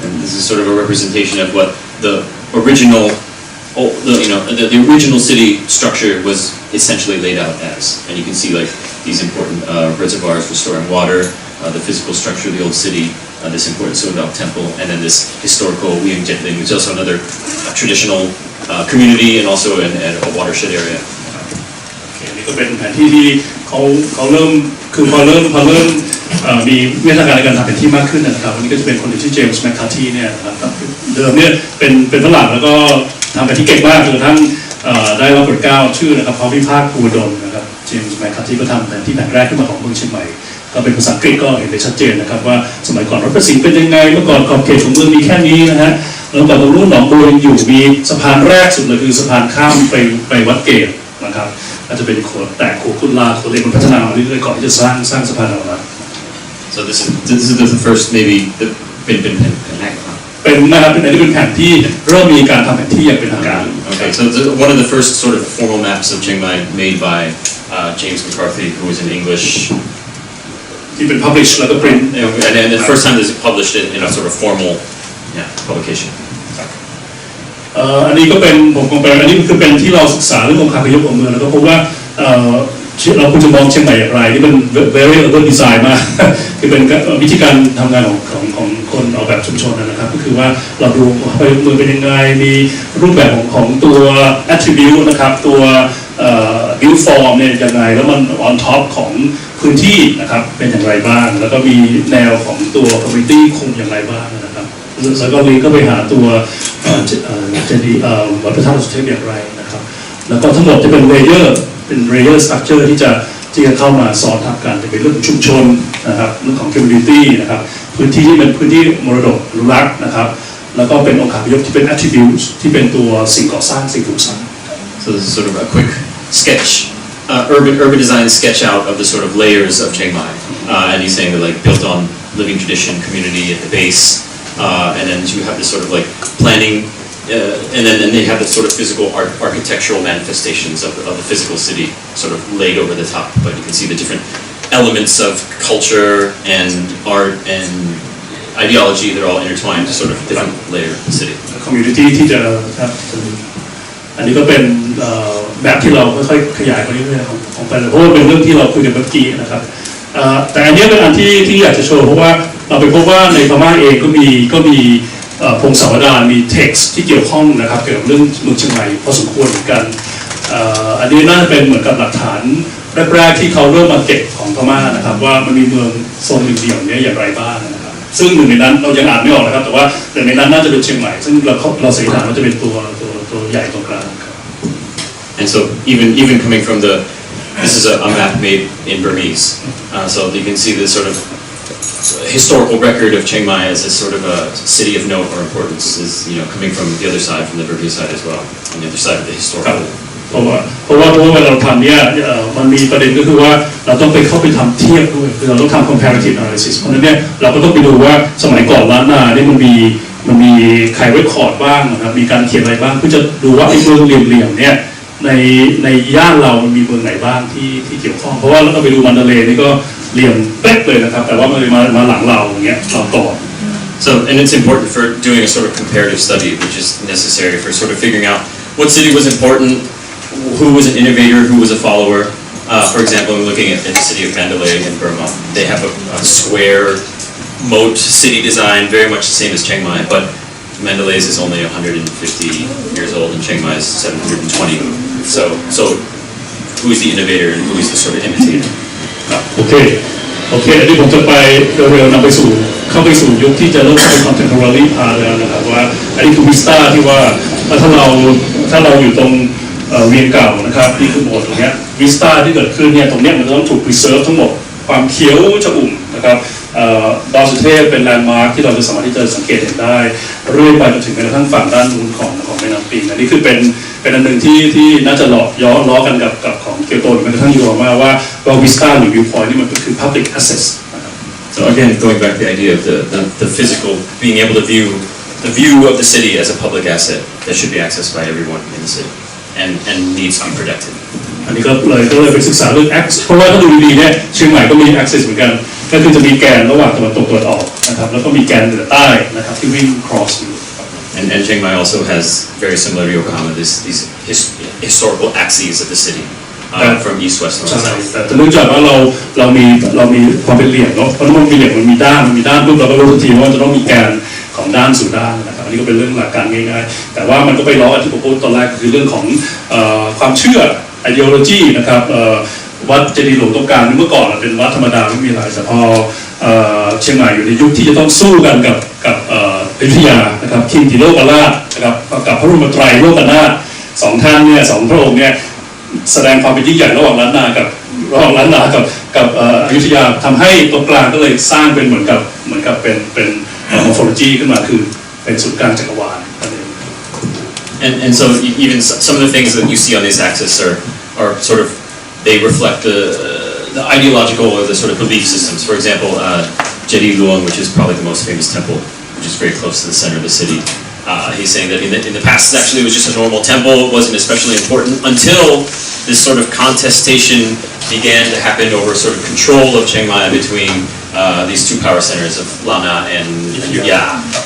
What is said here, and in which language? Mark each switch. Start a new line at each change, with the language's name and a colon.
English: This is sort of a representation of what the original the original city structure was essentially laid out as, and you can see these important reservoirs for storing water, the physical structure of the old city, this important Sodok temple, and then this historical Wiang Jetling, which is also another traditional community and also a watershed area.
Thai: นี่ก็เป็นแผนที่ที่เขาเริ่มคือพอเริ่มมีวิทยาการในการทำแผนที่มากขึ้นนะครับวันนี้ก็จะเป็นคนที่เจมส์แมคคาร์ทีเนี่ยนะครับเดิมเนี่ยเป็นฝรั่งแล้วก็ทำแผนที่เก่งมากจนกระทั่งได้รับโปรดเกล้าชื่อนะครับพระวิภาคภูวดลนะครับ จมส์แมคคาร์ธีก็ทำแผนที่แผ่นแรกขึ้นมาของเมืองเชียงใหม่ก็เป็นภาษาอังกฤษก็เห็นได้ชัดเจนนะครับว่าสมัยก่อนรัฐประสิทธิ์เป็นยังไงเมื่อก่อนขอบเขตของเมืองมีแค่นี้นะฮะแล้วก่อนตรงนู้นหนองบัวยังอยู่มีสะพานแรกสุดเลยคือสะพานข้ามไปวัดเกตนะครับอาจจะเป็นโขดแตกโขดคุดลาโขดเล็กมันพัฒนามาเรื่อยๆก่อนที่จะสร้างสะพานออกมา
English: So this is the first maybe
Thai: เป็นแผ่นแรกครับ เป็นนะครับเป็นอันนี้เป็นแผนที่เริ่มมีการทำแผนที่อย่างเป็นทางการ
English: Okay, so one of the first sort of formal maps of Chiang Mai made by James McCarthy, who was in English.
Thai: ที่เป็น publish แล้วก็ print
English: And the first time this is published in a sort of formal publication.
Thai: อันนี้ก็เป็นผมคงเป็นอันนี้คือเป็นที่เราศึกษาเรื่ององค์คาพยพของเมืองแล้วก็พบว่าเราควรจะมองเชียงใหม่อย่างไรที่เป็น
English: very urban design
Thai: มากคือเป็นวิธีการทำงานของคนออกแบบชุมชนนะครับก็คือว่าเราดูไปเมืองเป็นยังไงมีรูปแบบของตัว attribute นะครับตัว
English: build form
Thai: เนี่ยยังไงแล้วมัน
English: on top
Thai: ของพื้นที่นะครับเป็นอย่างไรบ้างแล้วก็มีแนวของตัว community คุมอย่างไรบ้างนะครับแล้วก็ลิงก์ก็ไปหาตัว เจดีย์วัดพระธาตุสุเทพอย่างไรนะครับแล้วก็ทั้งหมดจะเป็นlayer structure ที่จะเข้ามาซ้อนทับกันจะเป็นเรื่องชุมชนนะครับเรื่องของ community นะครับพื้นที่ที่เป็นพื้นที่มรดกอนุรักษ์นะครับแล้วก็เป็นองค์คาพยพที่เป็น attributes ที่เป็นตัวสิ่งก่อสร้างสิ่งปลูกสร้าง
English: So this is sort of a quick sketch, urban design sketch out of the sort of layers of Chiang Mai, and he's saying that like built on living tradition, community at the base, and then you have this sort of like planning. And then they have the sort of physical architectural manifestations of the physical city sort of laid over the top, but you can see the different elements of culture and art and ideology, they're all intertwined to sort of different layer of the city.
Thai: community ที่จะครับอันนี้ก็เป็นแบบที่เราค่อยๆขยายไปเรื่อยๆของไปเลยเพราะว่าเป็นเรื่องที่เราคุยกันเมื่อกี้นะครับแต่อันนี้เป็นอันที่อยากจะโชว์เพราะว่าเราไปพบว่าในพม่าเองก็มีพงศาวดารมี text ที่เกี่ยวข้องนะครับเกี่ยวกับเรื่องเมืองเชียงใหม่พอสมควรเหมือนกัน อันนี้น่าจะเป็นเหมือนกับหลักฐานแรกๆที่เขาเริ่มมาเก็บของพม่านะครับว่ามันมีเมืองโซนหนึ่งเดียวนี้อย่างไรบ้างนะครับซึ่งหนึ่งในนั้นเรายังอ่านไม่ออกนะครับแต่ว่าหนึ่งในนั้นน่าจะเป็นเชียงใหม่ซึ่งเราสันนิษฐานว่าจะเป็นตัวใหญ่ตรงกลางครับ
English: And so even coming from this is a map made in Burmese, so you can see this sort of historical record of Chiang Mai as a sort of a city of note or importance is coming from the other side, from the Burmese side as well, on the other side of the historical.
Thai: เพราะว่าเวลาเราทำเนี่ยมันมีประเด็นก็คือว่าเราต้องเข้าไปทำเทียบด้วยคือเราต้องทำ
English: comparative analysis
Thai: เพราะฉะนั้นเนี่ยเราก็ต้องไปดูว่าสมัยก่อนล้านนาเนี่ยมันมีใครเรคคอร์ดบ้างนะครับมีการเขียนอะไรบ้างเพื่อจะดูว่าไอ้เมืองเหลี่ยมๆเนี่ยในย่านเรามันมีเมืองไหนบ้างที่เกี่ยวข้องเพราะว่าเราไปดูมันเดเลย์นี่ก็เหลี่ยมเป๊ะเลยนะครับแต่ว่ามันมาหลังเราอย่างเงี้ยเราก่อน
English: So and it's important for doing a sort of comparative study, which is necessary for sort of figuring out what city was important, who was an innovator, who was a follower. For example, I'm looking at the city of Mandalay in Burma. They have a square moat city design, very much the same as Chiang Mai, but Mandalay's is only 150 years old and Chiang Mai is 720. So who is the innovator and who is the sort of imitator?
Thai: โอเคอันนี้ผมจะไปเร็วๆนำไปเข้าไปสู่ยุคที่จะเริ่มเป็น
English: contemporary part
Thai: แล้วนะครับว่าอันนี้คือวิสต้าที่ว่าถ้าเราอยู่ตรงเวียงเก่านะครับนี่คือโบสถ์ตรงนี้วิสต้าที่เกิดขึ้นเนี่ยตรงนี้มันต้องถูก preserve ทั้งหมดความเขียวชอุ่มนะครับ ดอยสุเทพเป็นแลนด์มาร์คที่เราจะสามารถที่จะสังเกตเห็นได้เรื่อยไปจนถึงแม้กระทั่งฝั่งด้านนู้นของแม่น้ำปิงอันนี้คือเป็นอันหนึ่งที่น่าจะล้อกันกับของเกียวโตหรือแม้กระทั่งยูโรมาว่าวิสต้าหรือวิวพอยต์นี่มันก็คือ
English: public access So again, going back to the idea of the physical, being able to view the view of the city as a public asset that should be accessed by everyone in the city and needs to be protected.
Thai: อันนี้ก็เลยไปศึกษาเรื่อง access เพราะว่าถ้าดูดีๆเนี่ยเชียงใหม่ก็มี access เหมือนกันก็คือจะมีแกนระหว่างตะวันตกตะวันออกนะครับแล้วก็มีแกนเหนือใต้นะครับที่วิ่ง cross อยู่
English: And Chiang Mai also has very similar to Yokohama these historical axes of the city from east, west, north, south.
Thai: แต่เนื่องจากว่าเรามีความเป็นเหลี่ยมเนาะเพราะมันมีเหลี่ยมมันมีด้านปุ๊บเราก็รู้ทันทีว่าจะต้องมีแกนของด้านสู่ด้านนะครับอันนี้ก็เป็นเรื่องหลักการง่ายๆแต่ว่ามันก็ไปล้อที่ผมพูดตอนแรกคือเรื่องของความเชื่อ ideology นะครับวัดเจดีย์หลวงตรงกลางเมื่อก่อนเป็นวัดธรรมดาไม่มีอะไรแต่พอเชียงใหม่อยู่ในยุคที่จะต้องสู้กันกับอยุธยานะครับคิงติโลกราชนะครับกับพระบรมไตรโลกนาถสองท่านเนี่ยสองพระองค์เนี่ย แสดงความเป็นยิ่งใหญ่ระหว่างล้านนากับอยุธยาทำให้ตรงกลางก็เลยสร้างเป็นเหมือนกับเป็นมอร์โฟโลจีขึ้นมาคือเป็นศูนย์กลางจักรวาล
English: And so even some of the things that you see on this axis are sort of they reflect the ideological or the sort of belief systems. For example, Jedi Luang, which is probably the most famous temple, which is very close to the center of the city. He's saying that in the past actually it was just a normal temple. It wasn't especially important until this sort of contestation began to happen over sort of control of Chiang Mai between these two power centers of Lana and Ya.